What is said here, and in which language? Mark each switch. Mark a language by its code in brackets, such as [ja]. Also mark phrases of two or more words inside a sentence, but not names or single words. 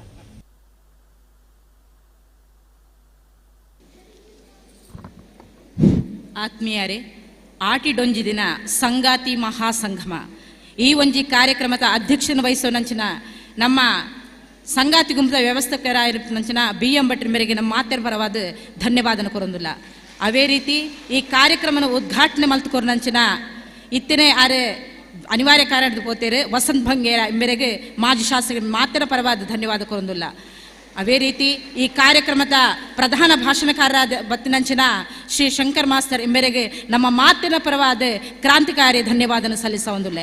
[tcy] ಆತ್ಮೀಯರೇ, ಆಟಿಡೊಂಜಿ ದಿನ ಸಂಗಾತಿ ಮಹಾಸಂಗಮ ಈ ಒಂಜಿ ಕಾರ್ಯಕ್ರಮದ ಅಧ್ಯಕ್ಷನ ವಹಿಸೋನಂಚಿನ ನಮ್ಮ ಸಂಗಾತಿ ಗುಂಪದ ವ್ಯವಸ್ಥಕರಾಗಿರುತ್ತಂಚಿನ BM ಭಟ್ರ ಮೇರೆಗೆ ನಮ್ಮ ಮಾತೆರ ಪರವಾದ ಧನ್ಯವಾದನ ಕೊರೊಂದುಲ್ಲ. ಅವೇ ರೀತಿ ಈ ಕಾರ್ಯಕ್ರಮನ ಉದ್ಘಾಟನೆ ಮಲ್ತುಕೊರ್ನಂಚಿನ ಇತ್ತನೇ ಆರೆ ಅನಿವಾರ್ಯ ಕಾರಣದ ಪೋತೇರು ವಸಂತ್ ಭಂಗೇರ ಮೇರೆಗೆ ಮಾಜಿ ಶಾಸಕರ ಮಾತೆರ ಪರವಾದ ಧನ್ಯವಾದ ಕೊರೊಂದುಲ್ಲ. ಅವೇ ರೀತಿ ಈ ಕಾರ್ಯಕ್ರಮದ ಪ್ರಧಾನ ಭಾಷಣಕಾರರಾದ ಬತ್ತಿನಂಚಿನ ಶ್ರೀ ಶಂಕರ್ ಮಾಸ್ತರ್ ಎಂಬೆರೆಗೆ ನಮ್ಮ ಮಾತಿನ ಪರವಾದ ಕ್ರಾಂತಿಕಾರಿ ಧನ್ಯವಾದನ ಸಲ್ಲಿಸೊಂದುಲ್ಲೆ.